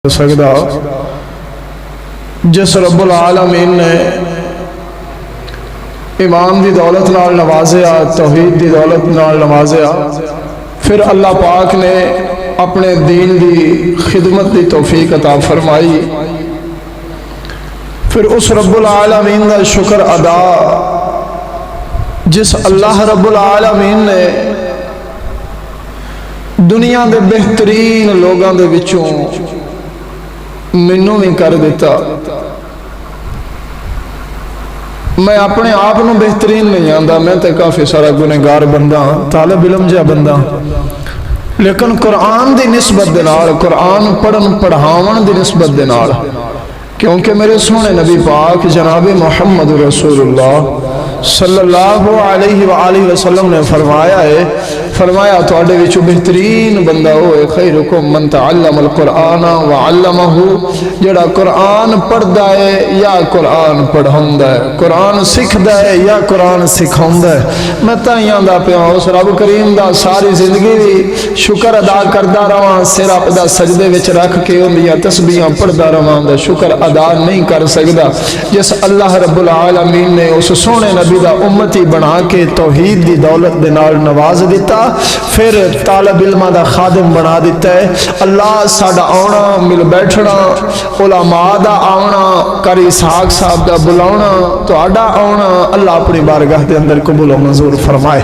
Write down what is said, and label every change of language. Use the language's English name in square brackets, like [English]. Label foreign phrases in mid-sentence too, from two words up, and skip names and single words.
[Punjabi] سکتا جس [Arabic] رب العالمین [Punjabi] نے ایمان دی دولت نال نوازیا، توحید دی دولت نال نوازیا، پھر اللہ پاک نے اپنے دین دی خدمت دی توفیق عطا فرمائی، پھر اس [Arabic] رب العالمین [Punjabi] دا شکر ادا جس [Arabic] اللہ رب العالمین [Punjabi] نے دنیا دے بہترین لوگاں دے وچوں مینوں بھی کر دیتا۔ میں اپنے آپ نو بہترین نہیں آندا، میں تے کافی سارا گنہگار بندہ، طالب علم جا بندہ، لیکن قرآن دی نسبت دے نال، قرآن پڑھن پڑھاون دی نسبت دے نال، کیونکہ میرے سونے نبی پاک جناب محمد [Arabic] رسول اللہ صلی اللہ علیہ وآلہ وسلم [Punjabi] نے فرمایا تواڈے وچ بہترین بندہ ہوئے [Arabic] خیرکم من تعلم القرآن وعلمہ، [Punjabi] جڑا قرآن پڑھدا ہے یا قرآن پڑھاوندا ہے، قرآن سکھدا ہے یا قرآن سکھاوندا ہے۔ میں تائیں آندا پیا اس [Arabic] رب کریم [Punjabi] دا ساری زندگی بھی شکر ادا کردا رہاں، سر اپدا سجدے وچ رکھ کے اندیاں تسبیحاں پڑھدا رہاں، دا شکر ادا نہیں کر سکدا جس [Arabic] اللہ رب العالمین [Punjabi] نے اس سونے نبی دا امتی بنا کے توحید دی دولت دے نال نواز دیتا، پھر طالب علمہ دا خادم بنا دیتا ہے۔ اللہ ساڈا آنا، مل بیٹھنا، علماء دا آنا، قاری اسحاق صاحب دا بلاونا، تو آڈا آنا اللہ اپنی بارگاہ دے اندر قبول و منظور فرمائے۔